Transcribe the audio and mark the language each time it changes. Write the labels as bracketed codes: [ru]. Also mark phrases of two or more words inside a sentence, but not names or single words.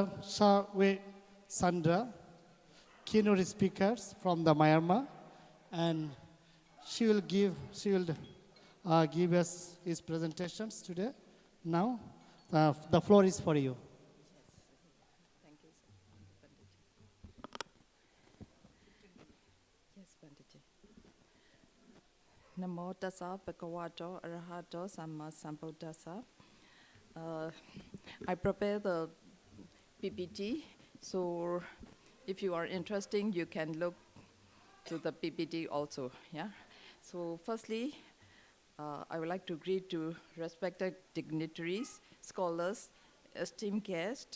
[en] Shawe Sandra, keynote speakers from the Myanmar, and she will give us his presentations today. Now, the floor is for you. Thank you, sir. Panditji. Yes, Panditji. [pi] Namo tassa bhagavato arahato samma sambuddhassa. [en] I prepared the PPT, so if you are interested, you can look to the PPT also. Yeah. So, firstly, I would like to greet to respected dignitaries, scholars, esteemed guests.